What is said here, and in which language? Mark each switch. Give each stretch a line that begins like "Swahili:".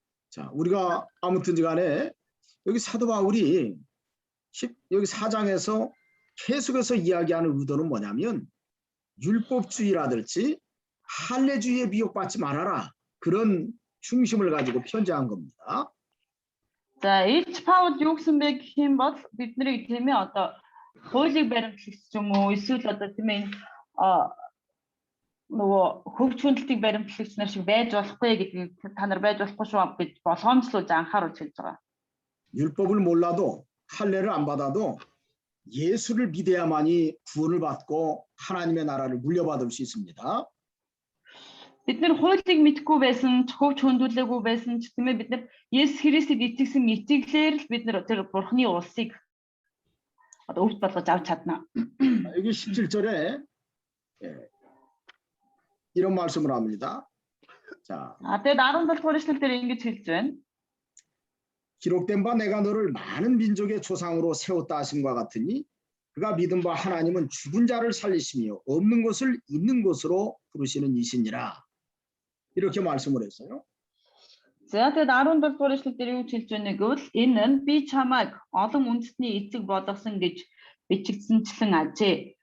Korean: 자 우리가 아무튼 간에 여기 사도 바울이 여기 4장에서 계속해서 이야기하는 의도는 뭐냐면 율법주의라든지 할례주의에 미혹받지 말아라 그런 중심을 가지고 편지한 겁니다.
Mongolian: За Илч Паул юу гэсэн бэ гэх юм бол бидний тийм ээ одоо хуулийг баримтлах юм уу эсвэл одоо тийм ээ нөгөө хөвч хүндэлтийг баримтлагч нар шиг байж болохгүй гэдгийг та нар байж болохгүй шүү гэж болгоомжлуулж анхааруулж хэлж байгаа.
Korean: 율법을 몰라도 할례를 안 받아도 예수를 믿어야만이 구원을 받고 하나님의 나라를 물려받을 수 있습니다.
Mongolian: Бид нар хуулийг мэдгүй байсан, хөвч хүндүүлээгүй байсан ч тийм ээ бид нар Есүс Христэд итгэсэн итгэлээр л бид нар тэр Бурхны улсыг одоо өвд болгож авч чадна.
Korean: 여기 17절에 이런 말씀을 합니다. 자.
Mongolian: тэгээд 17 дугаар эшлэл дээр ингэж хэлж байна.
Korean: 기록된 바 내가 너를 많은 민족의 조상으로 세웠다 하심과 같으니 그가 믿은 바 하나님은 죽은 자를 살리시며 없는 것을 있는 것으로 부르시는 이시니라. 이렇게 말씀을 했어요.
Mongolian: За тэгээд 17 дугаар эшлэл дээр юу хэлж байна гэвэл энэ нь би чамайг олон үндэстний эцэг болгосон гэж бичигдсэнчлэн ажээ.